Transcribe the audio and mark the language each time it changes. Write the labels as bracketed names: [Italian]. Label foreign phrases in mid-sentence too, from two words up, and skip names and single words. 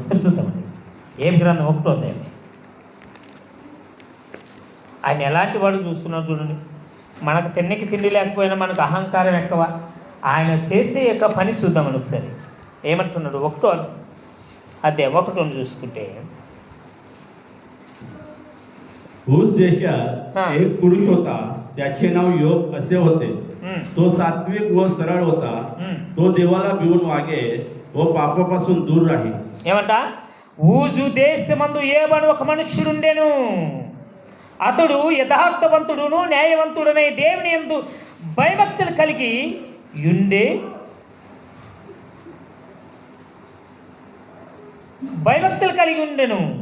[Telugu] ఒకసారి చూద్దామండి. ఏం గ్రంథం 1వ అధ్యాయం. ఆయన ఎలాంటి వాడు చూస్తున్నాడు చూడండి. మనకు తిండి లేకపోయినా మనకు అహంకారం ఎక్కువ. ఆయన చేసే యొక్క పని చూద్దామని ఒకసారి. ఏమంటున్నాడు? 1వ అధ్యాయం 1 చూసుకుంటే, [Marathi] उस देशात एक पुरुष होता, त्याचे नाव योग असे होते. तो सात्विक व सरळ होता. तो देवाला भिवून वागे व पापापासून दूर राही. [Telugu] ఏమంట? ఊజు దేశమందు ఏబను ఒక మనుష్యుడుండెను. అతడు యథార్థవంతుడును న్యాయవంతుడనే దేవుని యందు భయభక్తులు కలిగి ఉండే ఉండెను.